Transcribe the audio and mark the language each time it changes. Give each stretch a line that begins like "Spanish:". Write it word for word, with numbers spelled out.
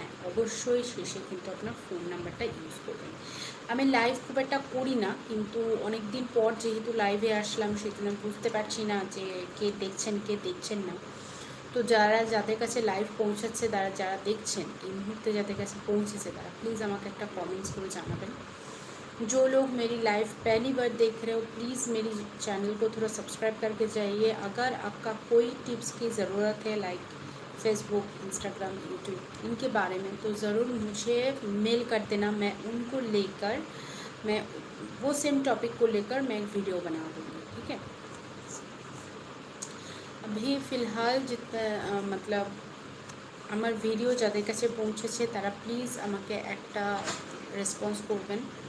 Bangla: অবশ্যই শেষে কিন্তু আপনার ফোন নাম্বারটা ইউজ করবেন। আমি লাইভ খুব একটা করি না, কিন্তু অনেক দিন পর যেহেতু লাইভে আসলাম সেজন্য বুঝতে পারছি না যে কে দেখছেন কে দেখছেন না। তো যারা যাদের কাছে লাইভ পৌঁছাচ্ছে, তারা যারা দেখছেন এই মুহূর্তে যাদের কাছে পৌঁছেছে, তারা প্লিজ আমাকে একটা কমেন্টস করে জানাবেন।
Hindi: जो लोग मेरी लाइव पहली बार देख रहे हो प्लीज़ मेरी चैनल को थोड़ा सब्सक्राइब करके जाइए। अगर आपका कोई टिप्स की ज़रूरत है लाइक फेसबुक, इंस्टाग्राम, यूट्यूब इनके बारे में, तो ज़रूर मुझे मेल कर देना। मैं उनको लेकर मैं वो सेम टॉपिक को लेकर मैं एक वीडियो बना दूँगी। ठीक है, अभी फ़िलहाल जितना मतलब
Bangla: আমার ভিডিও যাদের কাছে পৌঁছেছে তারা প্লিজ আমাকে একটা রেসপন্স করবেন।